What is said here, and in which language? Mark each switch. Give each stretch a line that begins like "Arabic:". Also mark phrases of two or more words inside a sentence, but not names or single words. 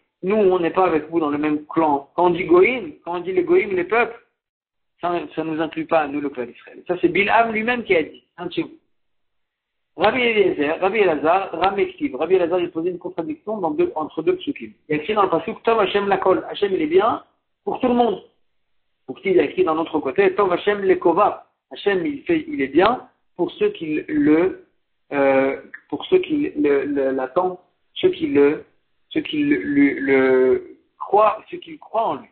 French: Nous, on n'est pas avec vous dans le même clan. Quand on dit Goïm, quand on dit les Goïm, les peuples, ça ne nous inclut pas, nous, le clan d'Israël. Ça, c'est Bilham lui-même qui a dit.
Hebrew: רבי אלעזר, רמי כתיב.
French: Rabbi Elazar, il posait une contradiction entre deux psukim. Il a écrit dans le pasuk,
Hebrew: טוב ה' לכל.
French: Hashem, il est bien pour tout le monde. Pour qui il a écrit d'un autre côté,
Hebrew: טוב ה' לקוויו.
French: Hashem, il est bien pour ceux qui l'attendent, ceux qui croient en lui.